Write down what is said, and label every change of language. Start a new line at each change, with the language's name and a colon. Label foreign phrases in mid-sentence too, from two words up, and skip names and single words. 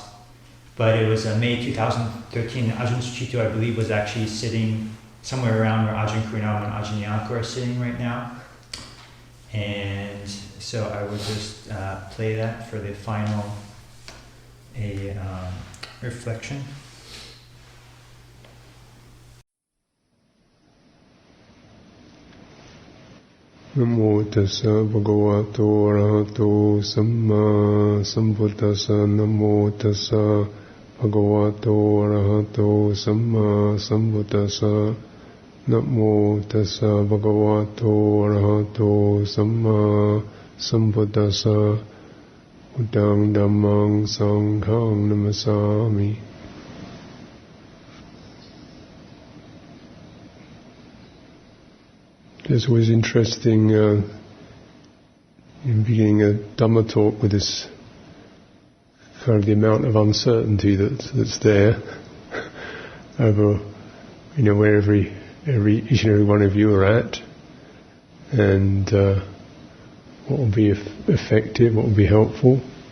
English: But it was May 2013. Ajahn Sucitto, I believe, was actually sitting somewhere around where Ajahn Kurunama and Ajahn Yanko are sitting right now. And so I would just play that for the final reflection.
Pali: Namo tassa bhagavato arahato samma sambuddhassa. Namo tassa bhagavato arahato samma sambuddhassa. Namo tassa bhagavato arahato samma sambuddhassa. Buddhaṃ Dhammāṃ Sanghaṃ namasāmi.
English: It's always interesting in beginning a Dhamma talk with this kind of the amount of uncertainty that's there over, where each and every one of you are at, and what will be effective, what will be helpful,